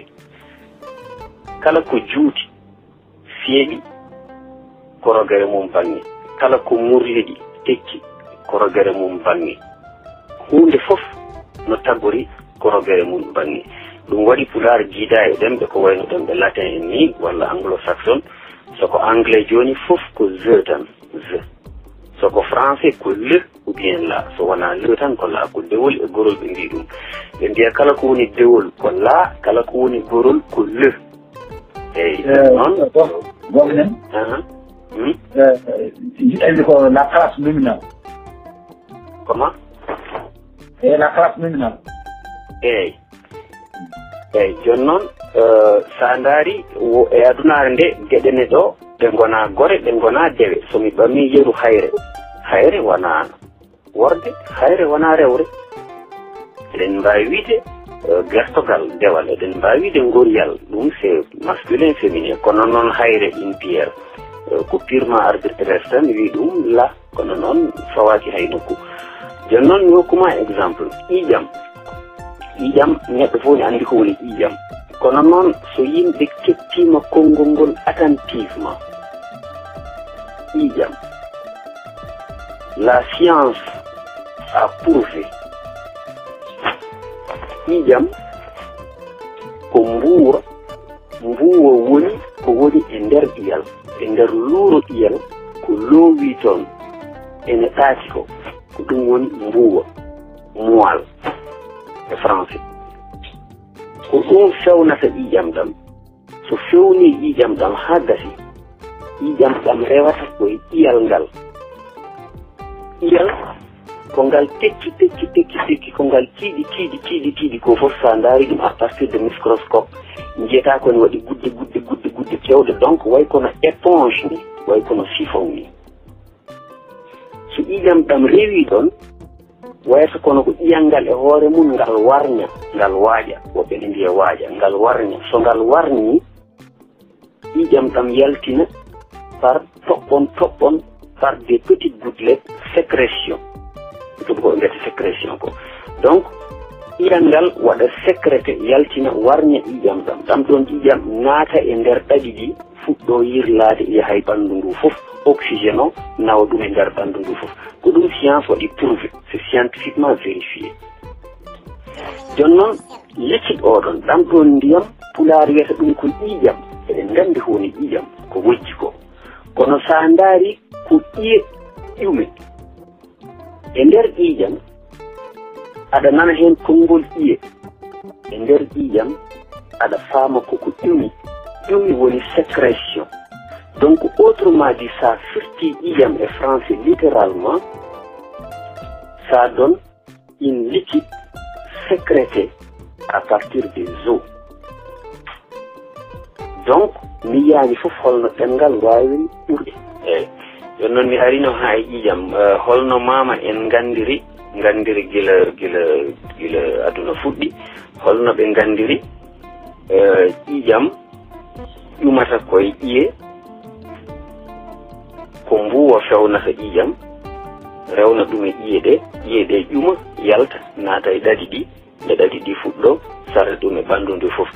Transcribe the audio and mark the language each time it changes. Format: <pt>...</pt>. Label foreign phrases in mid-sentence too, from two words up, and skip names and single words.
<ff>Kala ko juuti feeɓi korogere mum bange, kala ko murliɗi tekki korogere mum bange. Hunde fof no tagori korogere mum bange. Ɗum waɗi pular jiida e ɗemɓe ko wayno ɗemɓe latin en ni walla anglo-saxon. Soko anglais joni fof ko ze tan, ze. Soko français ko</ff> <fr>le ou bien la.</fr> <ff>So wona le tan ko la, ko dewol e gorol ɓe mbi ɗum. Ɓe mbiya kala ko woni dewol ko la, kala ko woni gorol ko le. Eyi noon gomnen jiɗɗandi ko</ff> <fr>la classe nominale.</fr> <ff>Comment?</ff> <fr>La classe nominale.</fr> <ff>Eyi joni noon sa ndaari e adunare nde geɗene ɗo ɗe gona gore ɗe gona dewe. Somi ɓammi yeru hayre wona worde, hayre wona rewre. Eɗen mbawi wiide gertogal dewal, eɗen mbawi wiide goriyal, ɗum</ff> <fr>c'est masculin féminin.</fr> <ff>Kono noon hayre impierre ko</ff> <fr>purement arbitraire</fr> <ff>tan wi ɗum la, kono noon fawaki hay nokku. Joni noon mi hokkuma exemple ƴiƴam neɗɗo fof ne andi ko woni ƴiƴam. Kono noon so yimɓe kettima konngol ngol attentivement, ƴiƴam,</ff> <fr>la science a prouvé</fr> <ff>ƴiƴam ko mbuuwa woni ko woni e nder ƴiyal, e nder luuro ƴiyal ko loowi toon ene ɗaati ko ɗum woni mbuuwa, moelle e français. Ko ɗum fewnata ƴiƴam ɗam. So fewni ƴiƴam ɗam ha gasi, ƴiƴam ɗam rewata koye ƴiyal ngal. ƴiyal ko ngal tekki ko ngal tiiɗi ko fof sa ndaari ɗum</ff> <fr>à partir de microscope</fr> <ff>jiyata kone waɗi gudde kewɗe. Donc way kono éponge ni, way kono siphon ni. So ƴiƴam ɗam rewi ɗon wayata kono ko ƴiyal ngal e hoore mum ngal warña, ngal waaƴa, woɓɓe ne mbiya waaƴa, ngal warña. So ngal warñi ƴiƴam ɗam yaltina par toɓɓon</ff> <fr>par des petites gouttelettes sécrétion.</fr> <ff>Ɗum ko mbiyete sécrétion ko. Donc ƴiyal ngal waɗa sécrété yaltina warña ƴiƴam ɗam. Ɗam ɗon ƴiƴam naata e nder ɗaɗi ɗi fuɗɗo yirlaade yaha e ɓanndu ndu fof, oxygène o nawa ɗum e nder ɓanndu ndu fof. Ko ɗum science waɗi prouvé,</ff> <fr>c'est scientifiquement vérifié.</fr> <ff>Joni noon liquide oɗon ɗam ɗon ndiyam pular wiyata ɗum ko ƴiƴam. eɗen nganndi ko woni ƴiƴam ko wojji ko. Kono sa ndaari ko ƴiye ƴume e nder ƴiƴam aɗa nana heen konngol ƴiye. E nder ƴiƴam aɗa faama koko ƴumi woni sécrétion.</ff> <fr>Donc autrement dit, ça</fr> <ff>firti ƴiƴam e</ff> <fr>français littéralement, ça donne une liquide sécrétée à partir des os.</fr> <ff>Donc mi yaani fof holno ɗemngal waawiri ɓurde. Eyi joni noon mi arino ha e ƴiƴam holno mama en gandiri gila aduna fuɗɗi, holno ɓe gandiri ƴiƴam ƴumata koye ƴiye, ko mbuwa fewnata ƴiƴam rewna ɗum e ƴiye ɗe ƴuma yalta naata e ɗaɗi ɗi, nde ɗaɗi ɗi fuɗɗo sarde ɗum e ɓanndu ndu fof.</ff>